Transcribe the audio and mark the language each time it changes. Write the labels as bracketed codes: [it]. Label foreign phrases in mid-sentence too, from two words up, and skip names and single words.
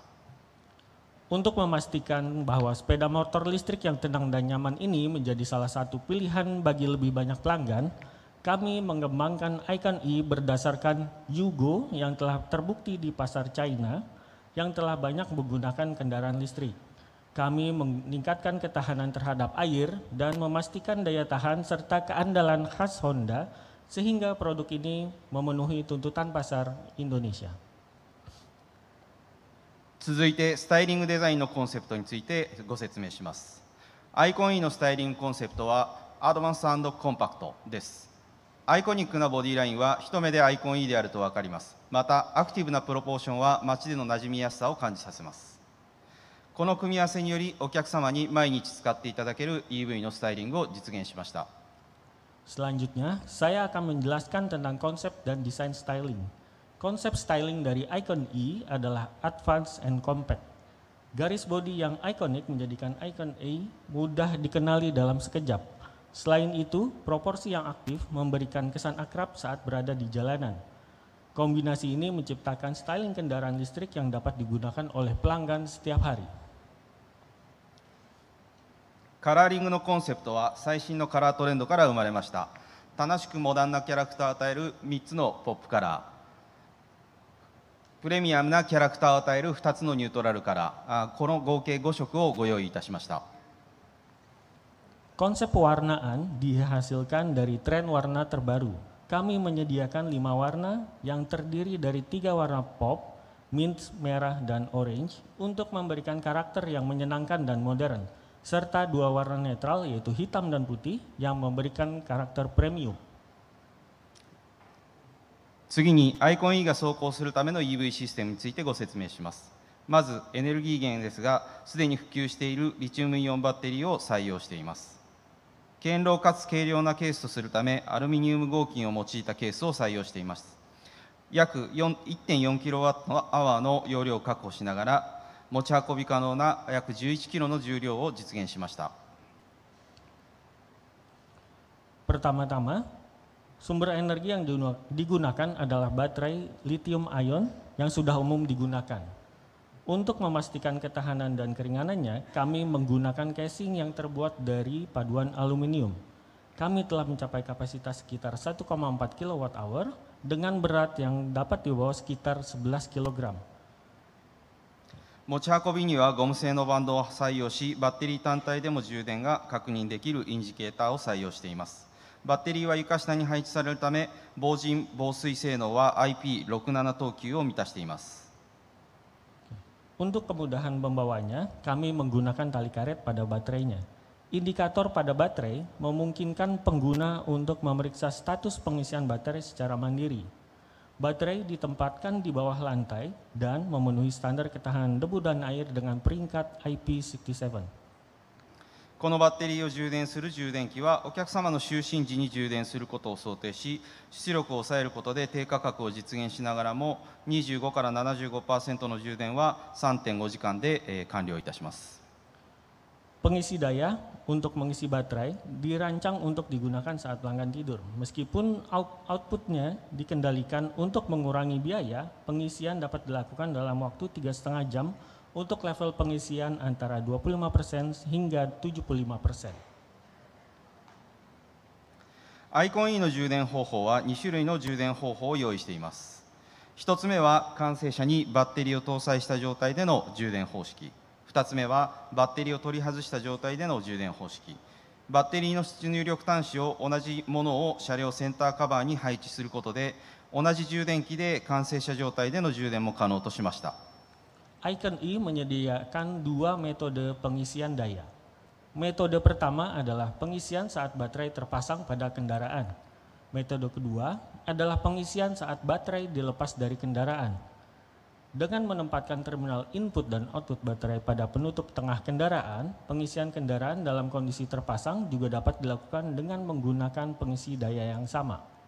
[id] Untuk memastikan bahwa sepeda motor listrik yang tenang dan nyaman ini menjadi salah satu pilihan bagi lebih banyak pelanggan, kami mengembangkan Icon E berdasarkan U5 yang telah terbukti di pasar China yang telah banyak menggunakan kendaraan listrik. Kami meningkatkan ketahanan terhadap air dan memastikan daya tahan serta keandalan khas Honda sehingga produk ini memenuhi tuntutan pasar Indonesia. [ja] 続いてスタイリングデザインのコンセプトについてご説明します。アイコン E のスタイリングコンセプトはアドバンス&コンパクトです。アイコニックなボディラインは一目でアイコン E であると分かります。またアクティブなプロポーションは街での馴染みやすさを感じさせます。この組み合わせによりお客様に毎日使っていただける EV のスタイリングを実現しました。 [id] Selanjutnya, saya akan menjelaskan tentang konsep dan desain styling. Konsep styling dari Icon E adalah [en] advanced and compact. [id] Garis bodi yang ikonik menjadikan Icon E mudah dikenali dalam sekejap. Selain itu, proporsi yang aktif memberikan kesan akrab saat berada di jalanan. Kombinasi ini menciptakan styling kendaraan listrik yang dapat digunakan oleh pelanggan setiap hari. [ja] カラーリングのコンセプトは最新のカラートレンドから生まれました。楽しくモダンなキャラクターを与える3つのポップカラー、プレミアムなキャラクターを与える2つのニュートラルカラー、この合計5色をご用意いたしました。 [id] Konsep pewarnaan dihasilkan dari tren warna terbaru. Kami menyediakan 5 warna yang terdiri dari 3 warna pop, mint, merah, dan orange untuk memberikan karakter yang menyenangkan dan modern, serta 2 warna netral yaitu hitam dan putih yang memberikan karakter premium. [ja] 次にアイコン E が走行するための EV システムについてご説明します。まずエネルギー源ですが、すでに普及しているリチウムイオンバッテリーを採用しています。堅牢かつ軽量なケースとするため、アルミニウム合金を用いたケースを採用しています。約 1.4kWh の容量を確保しながら、持ち運び可能な約 11kg の重量を実現しました。 [id] Pertama-tama, sumber energi yang digunakan adalah baterai lithium ion yang sudah umum digunakan. Untuk memastikan ketahanan dan keringanannya, kami menggunakan casing yang terbuat dari paduan aluminium. Kami telah mencapai kapasitas sekitar 1,4 kWh dengan berat yang dapat dibawa sekitar 11 kg. [ja] 持ち運びにはゴム製のバンドを採用し、バッテリー単体でも充電が確認できるインジケーターを採用しています。バッテリーは床下に配置されるため、防塵防水性能は IP67 等級を満たしています。 [id] Untuk kemudahan membawanya, kami menggunakan tali karet pada baterainya. Indikator pada baterai memungkinkan pengguna untuk memeriksa status pengisian baterai secara mandiri. Baterai ditempatkan di bawah lantai dan memenuhi standar ketahanan debu dan air dengan peringkat IP67. [ja] このバッテリーを充電する充電器はお客様の就寝時に充電することを想定し、出力を抑えることで低価格を実現しながらも25から 75% の充電は 3.5 時間で完了いたします。 [id] Pengisi daya untuk mengisi baterai dirancang untuk digunakan saat pelanggan tidur. Meskipun outputnya dikendalikan untuk mengurangi biaya, pengisian dapat dilakukan dalam waktu 3,5 jam untuk level pengisian antara 25% hingga 75%. [ja] アイコン E の充電方法は2種類の充電方法を用意しています。1つ目は完成車にバッテリーを搭載した状態での充電方式。 2つ目はバッテリーを取り外した状態での充電方式。バッテリーの出入力端子を同じものを車両センターカバーに配置することで、同じ充電器で完成車状態での充電も可能としました。 [id] Icon E menyediakan dua metode pengisian daya. Metode pertama adalah pengisian saat baterai terpasang pada kendaraan. Metode kedua adalah pengisian saat baterai dilepas dari kendaraan. Dengan menempatkan terminal input dan output baterai pada penutup tengah kendaraan, pengisian kendaraan dalam kondisi terpasang juga dapat dilakukan dengan menggunakan pengisi daya yang sama.